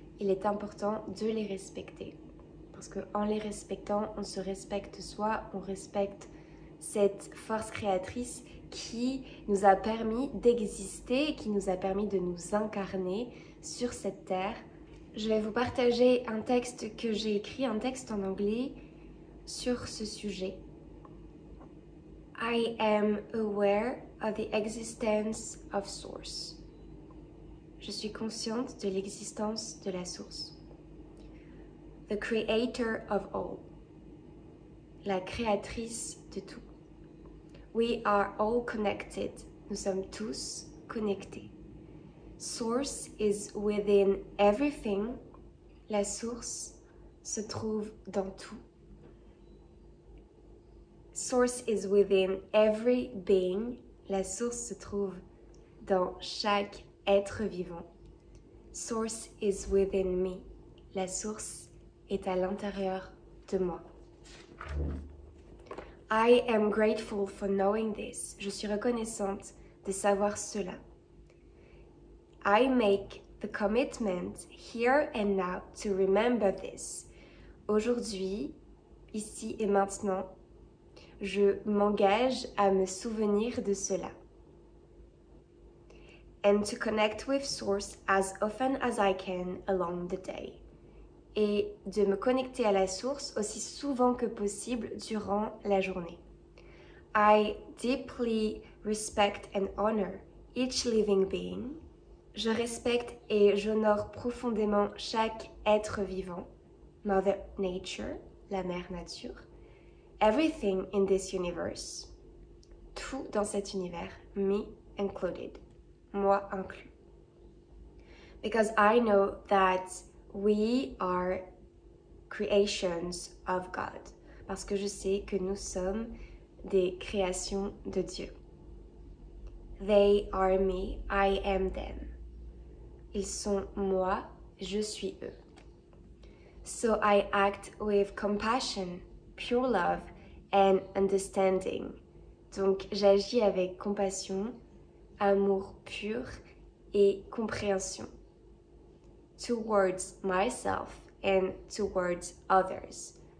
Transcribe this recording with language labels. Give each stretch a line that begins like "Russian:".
French: Il est important de les respecter. Parce qu'en les respectant, on se respecte soi, on respecte cette force créatrice qui nous a permis d'exister, qui nous a permis de nous incarner sur cette terre. Je vais vous partager un texte que j'ai écrit, un texte en anglais sur ce sujet.
English: I am aware of the existence of source.
French: Je suis consciente de l'existence de la source.
English: The creator of all.
French: La créatrice de tout.
English: We are all connected.
French: Nous sommes tous connectés.
English: Source is within everything.
French: la source se trouve dans tout.
English: Source is within every being.
French: La source se trouve dans chaque être vivant.
English: Source is within me.
French: La source est à l'intérieur de moi.
English: I am grateful for knowing this.
French: Je suis reconnaissante de savoir cela.
English: I make the commitment here and now to remember this.
French: Aujourd'hui, ici et maintenant, je m'engage à me souvenir de cela.
English: And to connect with Source as often as I can along the day.
French: Et de me connecter à la source aussi souvent que possible durant la journée.
English: I deeply respect and honor each living being.
French: Je respecte et j'honore profondément chaque être vivant.
English: Mother Nature,
French: la mère nature. Everything in this universe. Tout dans cet univers, me included. Moi inclus.
English: Because I know that we are creations of God.
French: Parce que je sais que nous sommes des créations de Dieu.
English: They are me, I am them.
French: Ils sont moi, je suis eux.
English: So I act with compassion, pure love and understanding.
French: Donc j'agis avec compassion, amour pur et compréhension.
English: Towards myself and towards others.